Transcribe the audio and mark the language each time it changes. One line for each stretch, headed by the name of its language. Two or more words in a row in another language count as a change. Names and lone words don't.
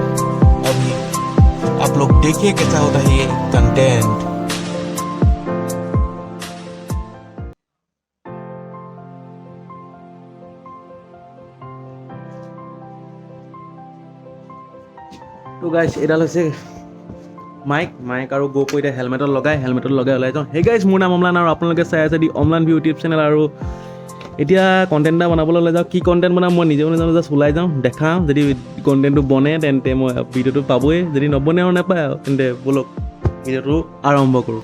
Hindi: अभी आप लोग देखिए कैसा होता है ये कंटेंट।
Assamese: तो गाइस এডাল হৈছে মাইক আৰু গো পইতে হেলমেটত লগাই ওলাই যাওঁ।
English: hey guys
Assamese: মোৰ নাম অমলান আৰু আপোনালোকে চাই আছে দি অমলান ভিউ
English: YouTube channel.
Assamese: আৰু এতিয়া কণ্টেণ্ট এটা বনাবলৈ ওলাই যাওঁ। কি কণ্টেণ্ট বনাম মই নিজেও নাজানো, জাষ্ট ওলাই যাওঁ দেখাওঁ। যদি কণ্টেণ্টটো বনে তেন্তে মই ভিডিঅ'টো পাবই, যদি নবনে আৰু নাপায় আৰু তেন্তে ব'লক ভিডিঅ'টো আৰম্ভ কৰোঁ।